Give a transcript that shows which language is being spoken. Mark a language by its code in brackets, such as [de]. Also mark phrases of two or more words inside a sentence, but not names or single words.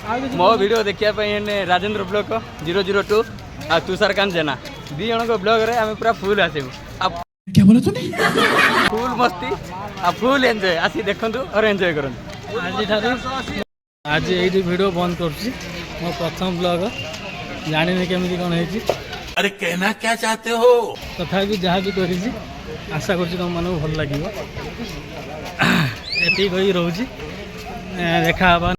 [or] ମୋ ଭିଡ଼ିଓ ଦେଖିବା ପାଇଁ ଏନେ ରାଜେନ୍ଦ୍ର ବ୍ଲଗ 002 ଆଉ ତୁଷାରକାନ୍ତ ଜେନା 2 ଜଣଙ୍କ ବ୍ଲଗରେ ଆମେ ପୁରା ଫୁଲ୍ ଆସିବୁ। ଫୁଲ୍ ମସ୍ତି ଆଉ ଫୁଲ୍ ଏନ୍ଜୟ। ଆସି ଦେଖନ୍ତୁ ଆଉ ଏନ୍ଜୟ କରନ୍ତୁ। ଆଜି ଏଇଠି ଭିଡ଼ିଓ ବନ୍ଦ କରୁଛି। ମୋ ପ୍ରଥମ ବ୍ଲଗ, ଜାଣିନି କେମିତି କ'ଣ ହେଇଛି। [hi] अरे कहना क्या चाहते हो? [or] ତଥାପି ଯାହା ବି କରିଛି ଆଶା କରୁଛି ତୁମମାନଙ୍କୁ ଭଲ ଲାଗିବ। ଏତିକି କହି ରହୁଛି, ଦେଖା ହେବା।